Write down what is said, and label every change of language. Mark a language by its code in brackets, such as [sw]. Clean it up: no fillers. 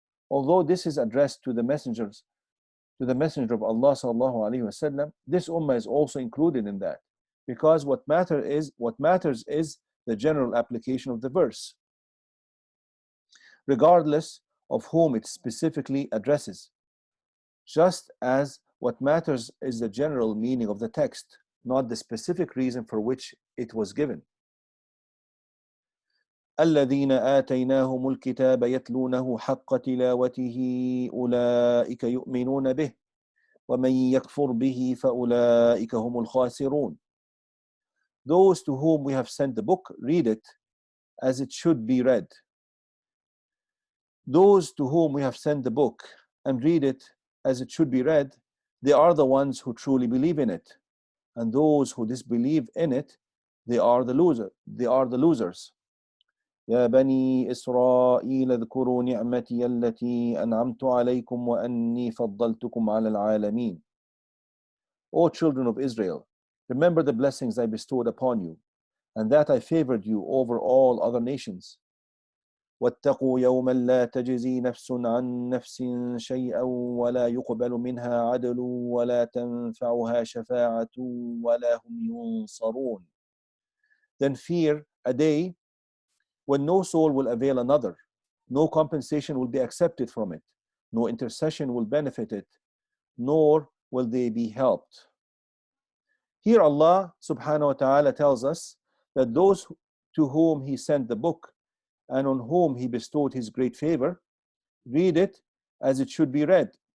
[en] Although this is addressed to the messenger of Allah sallallahu alaihi wasallam, this ummah is also included in that, because what matters is the general application of the verse, regardless of whom it specifically addresses, just as what matters is the general meaning of the text, not the specific reason for which it was given. [ar] الذين آتيناهم الكتاب يتلونه حق تلاوته أولئك يؤمنون به ومن يكفر به فأولئك هم الخاسرون. [en] Those to whom we have sent the book read it as it should be read. Those to whom we have sent the book and read it as it should be read, they are the ones who truly believe in it. And those who disbelieve in it, they are the losers. [ar] يا بني إسرائيل اذكروا نعمتي التي أنعمت عليكم وأني فضلتكم على العالمين. [en] O children of Israel, remember the blessings I bestowed upon you, and that I favored you over all other nations. [ar] واتقوا يوما لا تجزي نفس عن نفس شيئا ولا يقبل منها عدل ولا تنفعها شفاعة ولا هم ينصرون. [en] Then fear a day when no soul will avail another, no compensation will be accepted from it, no intercession will benefit it, nor will they be helped. Here Allah subhanahu wa ta'ala tells us that those to whom He sent the book and on whom He bestowed His great favor, read it as it should be read.